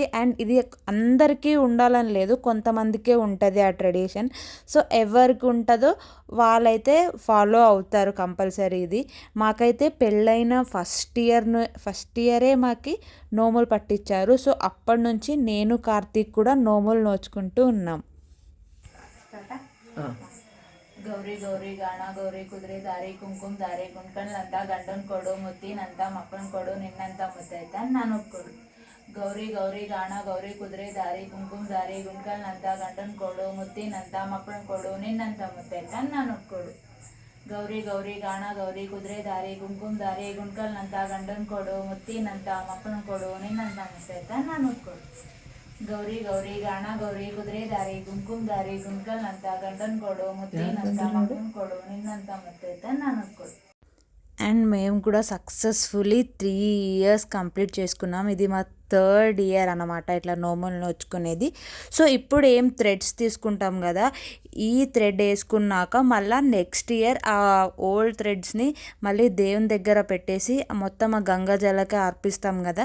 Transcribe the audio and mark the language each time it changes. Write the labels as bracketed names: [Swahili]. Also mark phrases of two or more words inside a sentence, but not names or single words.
[Telugu] అండ్ ఇది అందరికీ ఉండాలని లేదు, కొంతమందికే ఉంటుంది ఆ ట్రెడిషన్. సో ఎవరికి ఉంటుందో వాళ్ళైతే ఫాలో అవుతారు కంపల్సరీ. ఇది మాకైతే పెళ్ళైన ఫస్ట్ ఇయరే మాకి నోములు పట్టించారు. సో అప్పటి నుంచి నేను, కార్తీక్ కూడా నోములు నోచుకుంటూ ఉన్నాం. [Kannada] ಗೌರಿ ಗೌರಿ ಗಾಣ ಗೌರಿ ಕುದುರೆ ದಾರಿ ಕುಂಕುಮ ದಾರಿ ಗುಂಡ್ಕಂಡ್ಲಂತ ಗಂಡನ್ ಕೊಡು ಮುತ್ತಿನಂತ ಮಕ್ಕಳನ್ ಕೊಡು ನಿನ್ನಂತ ಮುತ್ತೈತ ನಾನು ಕೊಡು. ಗೌರಿ ಗೌರಿ ಗಾಣ ಗೌರಿ ಕುದುರೆ ದಾರಿ ಕುಂಕುಮ ದಾರಿ ಗುಂಡ್ಕಂಡ್ಲಂತ ಗಂಡನ್ ಕೊಡು ಮುತ್ತಿನಂತ ಮಕ್ಕಳನ್ ಕೊಡು ನಿನ್ನಂತ ಮುತ್ತೈತ ನಾನು ಕೊಡು. ಗೌರಿ ಗೌರಿ ಗಾಣ ಗೌರಿ ಕುದುರೆ ದಾರಿ ಕುಂಕುಮ ದಾರಿ ಗುಂಡ್ಕಲ್ನಂತ ಗಂಡನ್ ಕೊಡು ಮುತ್ತಿನಂತ ಮಕ್ಕಳನ್ ಕೊಡು ನಿನ್ನಂತ ಮುತ್ತೈತ ನಾನು ಕೊಡು. ಗೌರಿ ಗೌರಿ ಗಾಣ ಗೌರಿ ಕುದುರೆ ದಾರಿ ಕುಂಕುಮ ದಾರಿ ಗುಂಡ್ಕಲ್ನಂತ ಗಂಡನ್ ಕೊಡು ಮುತ್ತಿನಂತ ಮಕ್ಕಳನ್ ಕೊಡು ನಿನ್ನಂತ ಮುತ್ತೈತ ನಾನು ಕೊಡು. [Telugu] అండ్ మేము కూడా [English] successfully 3 years complete [Telugu] చేసుకున్నాం. ఇది మా 3rd ఇయర్ అన్నమాట ఇట్లా నోములు నోచుకునేది. సో ఇప్పుడు ఏం థ్రెడ్స్ తీసుకుంటాం కదా, ఈ థ్రెడ్ వేసుకున్నాక మళ్ళీ [English] next year [Telugu] ఆ ఓల్డ్ థ్రెడ్స్ని మళ్ళీ దేవుని దగ్గర పెట్టేసి మొత్తం ఆ గంగా జలకి అర్పిస్తాం కదా.